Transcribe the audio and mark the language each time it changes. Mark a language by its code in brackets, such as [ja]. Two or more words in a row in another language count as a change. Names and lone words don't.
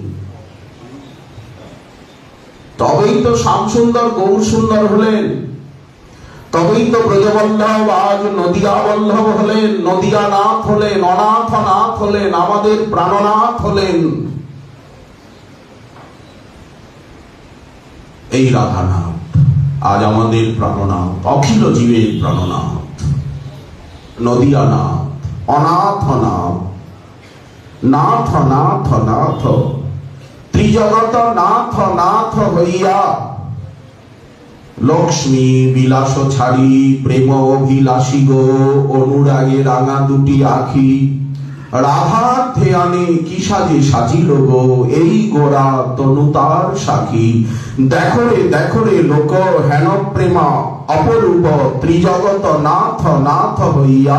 [bn] তবেই তো শ্যামসুন্দর গৌর সুন্দর হলেন, তবেই তো ব্রজবল্লভ আজ নদিয়া বল্লভ হলেন, নদিয়া নাথ হলেন, অনাথ নাথ হলেন, আমাদের প্রাণনাথ হলেন। এই রাধানাথ আজ আমাদের প্রাণনাথ, অখিল জীবের প্রাণনাথ, নদিয়া নাথ, অনাথ নাথ, নাথ নাথ নাথ, ত্রিজগত নাথ নাথ হইয়া। লক্ষ্মী বিলাস ছাড়ি প্রেম অভিলাষী গো, অনুরাগে রাঙা দুটি আখি। রাধার ধ্যানে কি সাজে সাজিল গো, এই গোরা তনু তার সাখী। দেখো রে লোক হেন প্রেমা অপরূপ, ত্রিজগত নাথ নাথ হইয়া।